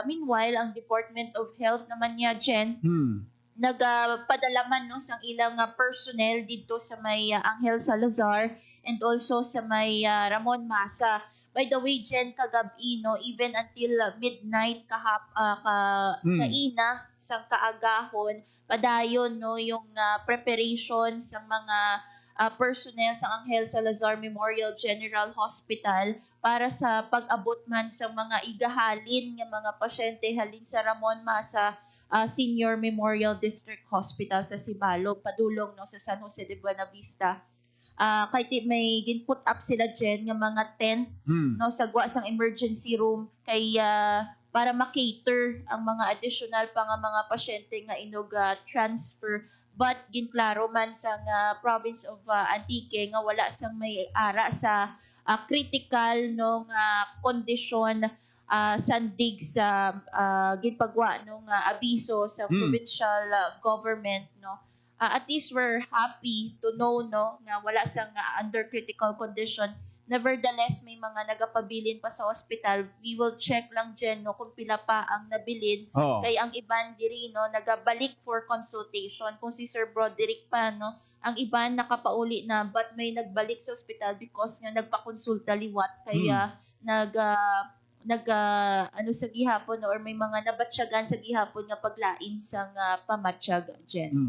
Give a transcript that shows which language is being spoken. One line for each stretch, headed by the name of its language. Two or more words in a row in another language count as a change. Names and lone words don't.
Hiligaynon: Meanwhile, ang Department of Health naman niya, Jen, nagpadala man no sang ilang personnel dito sa may Angel Salazar and also sa may Ramon Masa. By the way, Jen, kagabi, no,
English: even until midnight
Hiligaynon: kaina sang kaagahon, padayon no yung preparation sa mga personnel sa Angel Salazar Memorial General Hospital para sa pag-abot man sa mga igahalin ng mga pasyente halin sa Ramon Masa Senior Memorial District Hospital sa Sibalo, padulong no sa San Jose de Buenavista. Kay may gin-put up sila dyan ng mga tent no sagwa sang emergency room kay para ma-cater ang mga additional pa nga mga pasyente nga inog transfer. But ginklaro man sa province of Antique nga wala sang may ara sa critical no nga kondisyon sandig sa ginpagwa no nga abiso sa provincial government no.
English: At least we're happy to know
Hiligaynon: no nga wala sang
English: under critical condition.
Hiligaynon: Nevertheless, may mga nagapabilin pa sa hospital.
English: We will check
Hiligaynon: lang dyan no, kung pila pa ang nabilin. Kaya ang iban diri no, nagabalik for consultation. Kung si Sir Broderick pa, no, ang iban nakapauli na but may nagbalik sa hospital because nga nagpakonsulta liwat. Kaya ano sa gihapon no, or may mga nabatsyagan sa gihapon nga paglain sa pamatsyag dyan.